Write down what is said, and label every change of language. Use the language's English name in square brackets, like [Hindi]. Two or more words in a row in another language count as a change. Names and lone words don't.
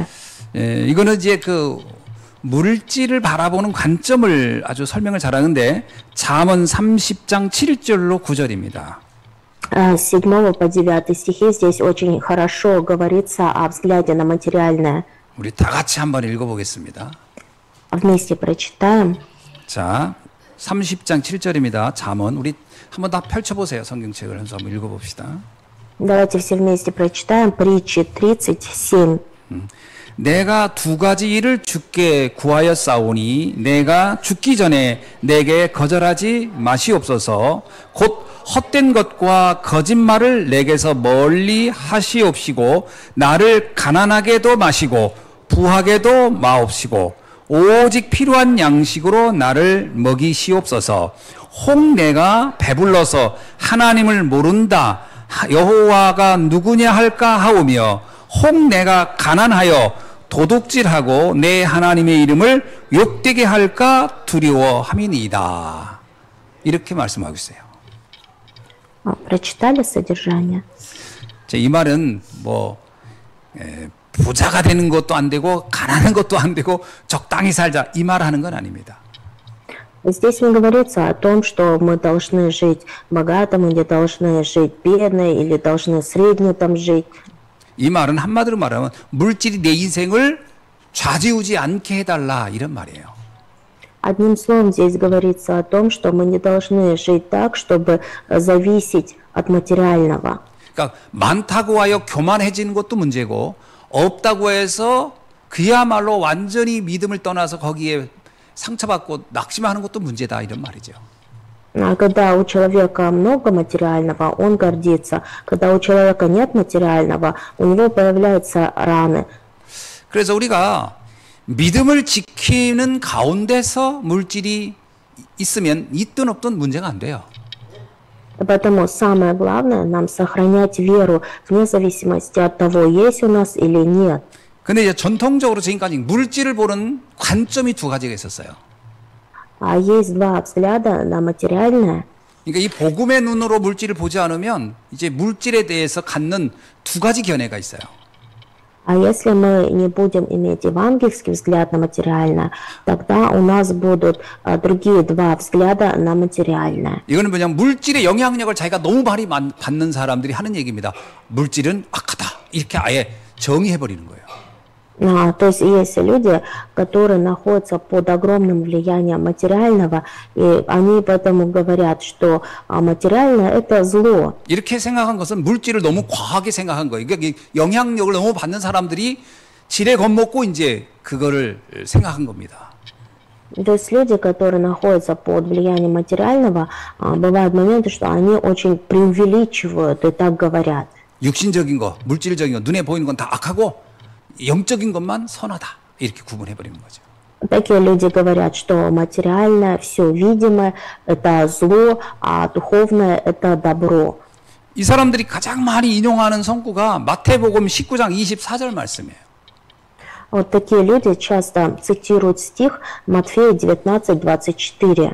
[Korean] 예, 이거는 이제 그 물질을 바라보는 관점을 아주 설명을 잘하는데 잠언 30장 7절로 9절입니다. [Russian] С 7 по 9 стихи здесь очень хорошо говорится о взгляде на материальное. [Korean] 우리 다 같이 한번 읽어보겠습니다. [Russian] Вместе прочитаем. [Korean] 자, 30장 7절입니다. 잠언 우리 한번 다 펼쳐보세요. 성경책을 한번 읽어봅시다. [Russian] Давайте все вместе прочитаем притчи 37. [Korean] 내가 두 가지 일을 주께 구하였사오니 내가 죽기 전에 내게 거절하지 마시옵소서. 곧 헛된 것과 거짓말을 내게서 멀리 하시옵시고 나를 가난하게도 마시고 부하게도 마옵시고 오직 필요한 양식으로 나를 먹이시옵소서. 혹 내가 배불러서 하나님을 모른다 여호와가 누구냐 할까 하오며 혹 내가 가난하여 도둑질하고 내 하나님의 이름을 욕되게 할까 두려워함이니이다. 이렇게 말씀하고 있어요. [Russian] Прочитали содержание? [Korean] 이 말은 뭐 부자가 되는 것도 안 되고 가난한 것도 안 되고 적당히 살자 이 말 하는 건 아닙니다. [Russian] Здесь не говорится о том, что мы должны жить богатым или должны жить бедно или должны средне там жить. [Korean] 이 말은 한마디로 말하면 물질이 내 인생을 좌지우지 않게 해달라 이런 말이에요. [Russian] Одним словом, здесь говорится о том, что мы не должны жить так, чтобы зависеть от материального. [Korean] 그러니까 많다고 하여 교만해지는 것도 문제고 없다고 해서 그야말로 완전히 믿음을 떠나서 거기에 상처받고 낙심하는 것도 문제다 이런 말이죠. [Russian] Когда у человека много материального, он гордится. Когда у человека нет материального, у него появляются раны. [Korean] 그래서 우리가 믿음을 지키는 가운데서 물질이 있으면 있든 없든 문제가 안 돼요. [Russian] Поэтому самое главное нам сохранять веру вне зависимости от того, есть у нас или нет. [Korean] 근데 이제 전통적으로 지금까지 물질을 보는 관점이 두 가지가 있었어요. [Russian] А есть два взгляда на материальное. [Korean] 그러니까 이 복음의 눈으로 물질을 보지 않으면 이제 물질에 대해서 갖는 두 가지 견해가 있어요. [Russian] А если мы не будем иметь евангельский взгляд на материальное, тогда у нас будут другие два взгляда на материальное. [Korean] 이거는 뭐냐면 물질의 영향력을 자기가 너무 많이 받는 사람들이 하는 얘기입니다. 물질은 악하다. 이렇게 아예 정의해버리는 거예요. [Russian] То есть есть люди, которые находятся под огромным влиянием материального, и они поэтому говорят, что материальное это зло. [Korean] 이렇게 생각한 것은 물질을 너무 과하게 생각한 거예요. 그러니까 영향력을 너무 받는 사람들이 지레 겁먹고 이제 그거를 생각한 겁니다. [Russian] То есть люди, которые находятся под влиянием материального, бывают моменты, что они очень преувеличивают и так говорят. [Korean] 육신적인 거, 물질적인 거, 눈에 보이는 건 다 악하고 영적인 것만 선하다. 이렇게 구분해 버리는 거죠. [Russian] Такие люди говорят, что материальное, все видимое это зло, а духовное это добро. [Korean] 이 사람들이 가장 많이 인용하는 성구가 마태복음 19장 24절 말씀이에요. [Russian] Вот такие люди часто цитируют стих Матфея 19:24.